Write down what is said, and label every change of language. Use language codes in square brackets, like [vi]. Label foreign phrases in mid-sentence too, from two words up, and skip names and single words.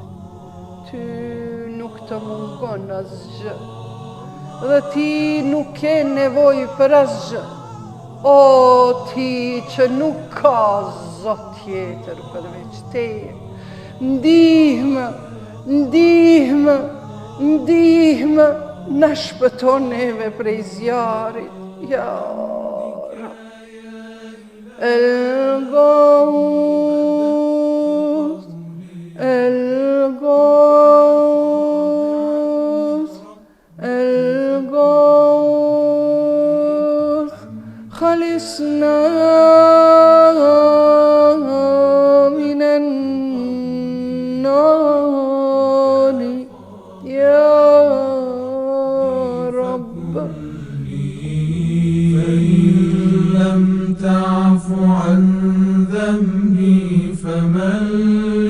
[sq] Ty nuk të mungon asgjë, dhe ti nuk ke nevojë për asgjë, o ti që nuk ka zot tjetër përveç teje. Ndihmë, ndihmë, ndihmë, na shpëton neve prej zjarit, [ar] يا رب. الغوث، الغوث، الغوث، خلصنا من النار، يا رب. فإن لم تعف عن ذنبي فمن